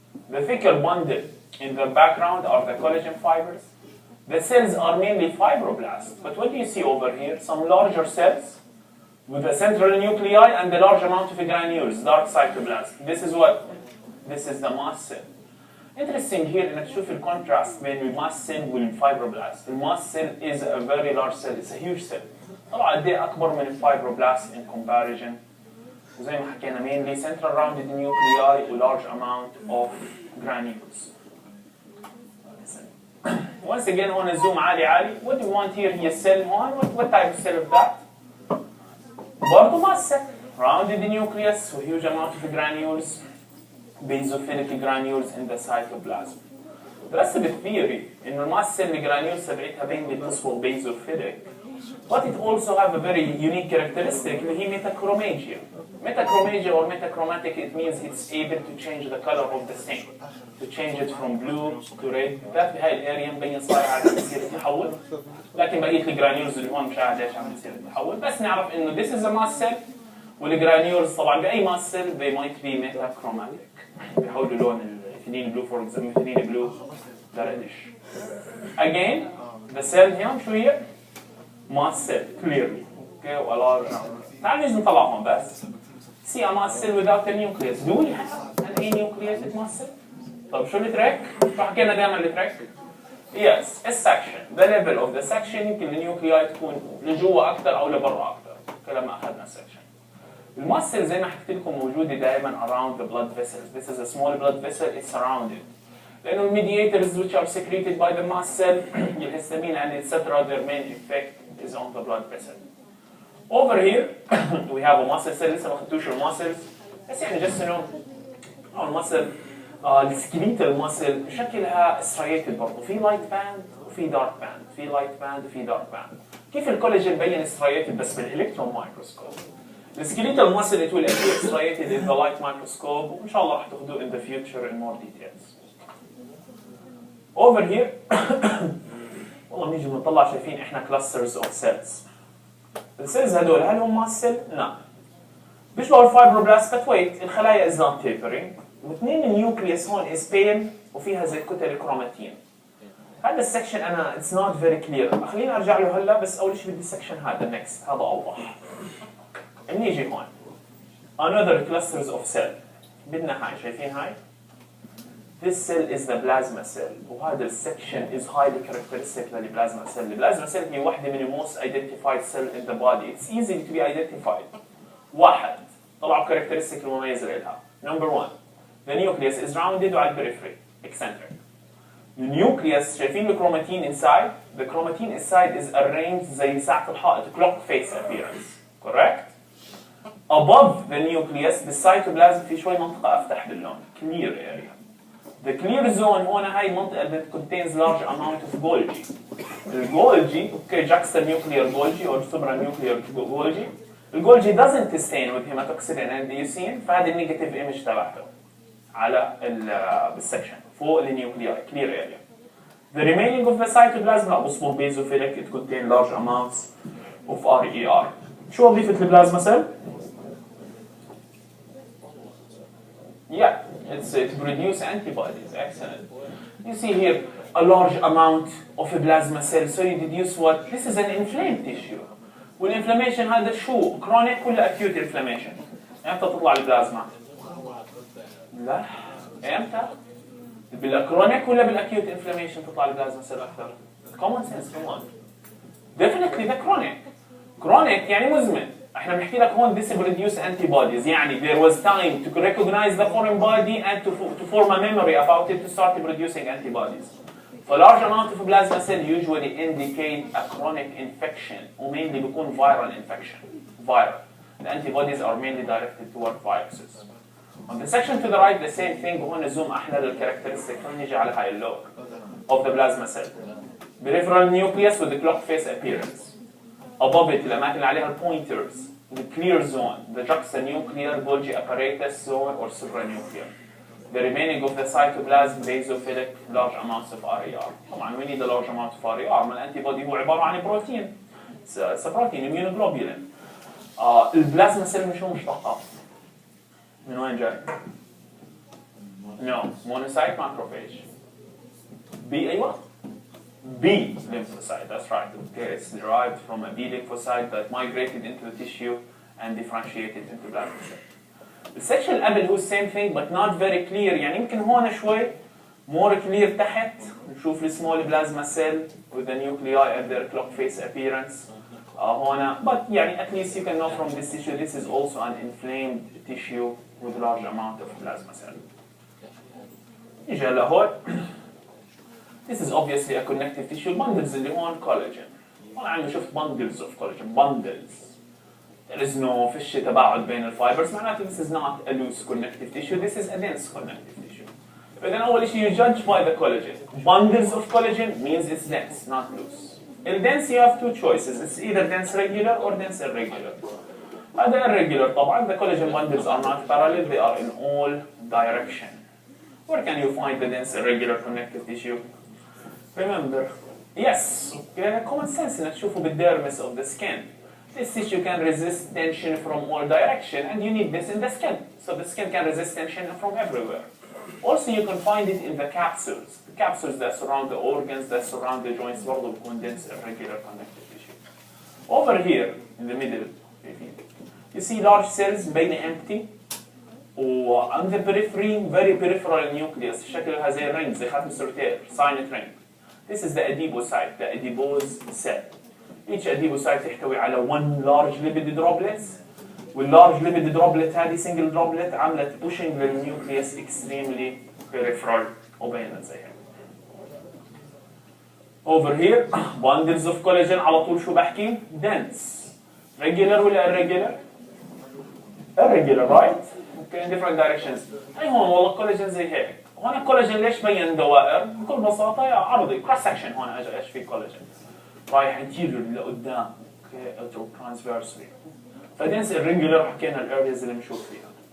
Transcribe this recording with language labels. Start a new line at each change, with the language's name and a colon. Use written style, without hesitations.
English: The thicker bundle in the background are the collagen fibers. The cells are mainly fibroblasts. But what do you see over here? Some larger cells with a central nuclei and a large amount of granules, dark cytoplasm. This is what? This is the mast cell. Interesting here
Arabic: انك تشوف الكونتراست بين الماست سيل والفايبروبلاست.
English: الماست cell is a very large cell, it's a huge cell.
Arabic: طلع قد ايه اكبر من الفايبروبلاست
English: in comparison.
Arabic: وزي ما حكينا
English: mainly central rounded nuclei و large amount of granules. Once again
Arabic: هون الزوم عالي.
English: What do you want here
Arabic: هي السيل هون.
English: What type of cell of that؟
Arabic: برضه ماست سيل.
English: Rounded nucleus with huge amount of granules. Basophilic granules in the cytoplasm.
Arabic: درست بالثيوري إنه الماست سيل الجرانيولز تبعتها بين بتصبغ basophilic.
English: But it also have a very unique characteristic
Arabic: اللي هي
English: metachromagia. Metachromagia or metachromatic, it means it's able to change the color of the stain. To change it from blue to red.
Arabic: ده في هاي الاريا مبين صاير عم بيصير تحول. لكن بقية الجرانيولز اللي هون مش عارف ليش عم بيصير تحول. بس نعرف إنه
English: this is a mast cell.
Arabic: والجرانيولز طبعا بأي ماست سيل
English: they might be metachromatic.
Arabic: بيحولوا لون الفينيل بلو
English: for example
Arabic: الفينيل بلو لردش.
English: Again the cell
Arabic: هون شو هي؟
English: mast cell clearly.
Arabic: Okay ولا تعال نيجي نطلع هون بس.
English: See a mast cell without a nucleus. Do we have an anucleated mast cell?
Arabic: طب شو التريك؟ شو حكينا دائما التريك؟ Yes, السكشن.
English: The level of the section
Arabic: يمكن النيوكلياي تكون لجوا أكثر أو لبرا أكثر. لما أخذنا السكشن. الماسل زي ما حكيت لكم موجودة دائما
English: around the blood vessels. This is a small blood vessel. It's surrounded.
Arabic: لأنه الميدياتors
English: which are secreted by the mast cell, الهستامين and etc. Their main effect is on the blood vessel. Over here we have a muscle cell.
Arabic: لسه ما خدتوش الماسلز. بس يعني
English: just to know.
Arabic: الماسل السكيليتال ماسل شكلها striated برضه. في لايت باند وفي دارك باند. في لايت باند وفي دارك باند. كيف الكولاجين بين striated بس بالإلكترون مايكروسكوب.
English: The skeletal muscle it will appear striated in the light microscope
Arabic: وإن شاء الله راح تاخذوه
English: in the future in more details. Over here
Arabic: والله بنيجي بنطلع شايفين إحنا
English: clusters of cells.
Arabic: السيلز هدول هل هم ماسل؟ لا. بيشبهوا الفايبروبلاست
English: but wait الخلايا is not tapering.
Arabic: واثنين النيوكليوس هون
English: is pale
Arabic: وفيها زي كتل كروماتين. هذا السكشن أنا
English: it's not very clear.
Arabic: خليني أرجع له هلا بس أول شيء بدي السكشن هذا
English: next
Arabic: هذا أوضح. نيجي هون
English: another clusters of cell
Arabic: بدنا هاي شايفين هاي
English: this cell is the plasma cell وهذا السكشن is highly characteristic للبلازما cell. البلازما cell هي واحدة من the most identified cell in the body. It's easy to be identified.
Arabic: واحد طلعوا characteristic المميزة لها.
English: Number one the nucleus is rounded
Arabic: وعلى
English: periphery eccentric. The nucleus
Arabic: شايفين الكروماتين
English: inside. The chromatin inside is arranged
Arabic: زي ساعة الحائط
English: clock face appearance. Correct? Above the nucleus
Arabic: بالcytoplasm في شوي منطقة أفتح باللون
English: clear area. The clear zone
Arabic: هون هاي المنطقة
English: that contains large amount of Golgi. الجولجي okay juxtanuclear Golgi or supranuclear Golgi.
Arabic: الجولجي
English: doesn't stain with hematoxylin and leucine
Arabic: فهذه النيجاتيف ايمج تبعته على بالسكشن فوق النيوكلياي clear area.
English: The remaining of the cytoplasm
Arabic: لا بصبغ
English: basophilic it contains large amounts of RER.
Arabic: شو وظيفة البلازما سيل؟
English: Yeah, it produces antibodies. Excellent. You see here a large amount of a plasma cell. So you deduce what? This is an inflamed tissue.
Arabic: والinflammation هذا شو؟
English: chronic ولا acute inflammation؟
Arabic: إمتى تطلع البلازما؟ لا. إمتى؟ بالchronic ولا بالacute inflammation تطلع البلازما cell أكثر؟
English: Common sense, come on. Definitely the chronic.
Arabic: Chronic يعني مزمن. احنا بنحكي لك هون
English: this produce antibodies
Arabic: يعني
English: there was time to recognize the foreign body and to form a memory about it to start producing antibodies. For large amount of plasma cell usually indicate a chronic infection or mainly
Arabic: بيكون
English: viral infection. Viral. The antibodies are mainly directed toward viruses. On the section to the right the same thing
Arabic: وهون
English: zoom احنا للcharacteristic
Arabic: نيجي على هاي اللوك
English: of the plasma cell. Peripheral nucleus with the clock face appearance. Above it
Arabic: الأماكن اللي عليها
English: pointers the clear zone the juxtanuclear Golgi apparatus zone or supranuclear The remaining of the cytoplasm basophilic large amounts of RER.
Arabic: طبعا
English: we need a large amount of RER.
Arabic: ما الانتيبودي هو عبارة عن بروتين.
English: It's a protein, immunoglobulin.
Arabic: البلازما سيل مش هو مشتقات. من وين جاي؟
English: No, monocyte macrophage.
Arabic: B أيوة.
English: B lymphocyte, that's right. Okay, it's derived from a B lymphocyte that migrated into the tissue and differentiated into plasma cell.
Arabic: السكشن قبل هو
English: same thing but not very clear. يعني يمكن هون شوي more clear
Arabic: تحت نشوف السمول
English: Plasma cell with the nuclei at their clock face appearance.
Arabic: هون
English: but يعني at least you can know from this tissue this is also an inflamed tissue with large amount of plasma cell.
Arabic: نيجي هلا هون.
English: This is obviously a connective tissue. Bundles اللي هون collagen.
Arabic: هون عم شفت
English: bundles of collagen. Bundles. There is no
Arabic: فيش تباعد بين الفايبرز.
English: معناته this is not a loose connective tissue. This is a dense connective tissue.
Arabic: فإذا أول شيء
English: you judge by the collagen. Bundles of collagen means it's dense, not loose. In dense you have two choices. It's either dense regular or dense irregular.
Arabic: هذا irregular طبعا.
English: The collagen bundles are not parallel. They are in all direction. Where can you find the dense irregular connective tissue? Remember, yes, common sense
Arabic: إنك تشوفه
English: بالdermis of the skin. This tissue can resist tension from all direction, and you need this in the skin. So the skin can resist tension from everywhere. Also, you can find it in the capsules. The capsules that surround the organs, that surround the joints,
Arabic: برضه بيكون
English: dense irregular connective tissue. Over here, in the middle, you see large cells mainly empty. On the periphery, very peripheral nucleus.
Arabic: شكلها زي الرينج زي ختم السرتير
English: signet ring. This is the adipocyte, the adipose cell. Each adipocyte
Arabic: تحتوي على
English: one large lipid droplets.
Arabic: وال
English: large lipid droplet
Arabic: هذه single droplet عملت pushing للnucleus extremely peripheral وبينت زي هيك.
English: Over here, bundles of collagen
Arabic: على طول شو بحكي؟
English: dense. Regular ولا irregular? Irregular, right? Okay, in different directions.
Arabic: أي هون والله collagen زي هيك. هون الكولاجين ليش بين دوائر؟ بكل بساطة يا عرضي cross section هون اجى ايش في كولاجين رايح anterior لقدام اوكي او transversely فدنس irregular حكينا الارياز اللي بنشوف فيها